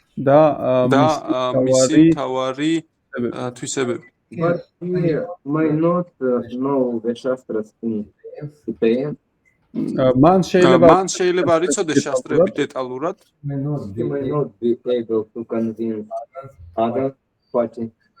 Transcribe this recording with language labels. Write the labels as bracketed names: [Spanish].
[Georgian] და მისი თავარი თვისებები. [English] But he might not know the Shastras in detail. [Georgian] მან შეიძლება არ იცოდეს შასტრები დეტალურად. [English] He might not be able to convince other party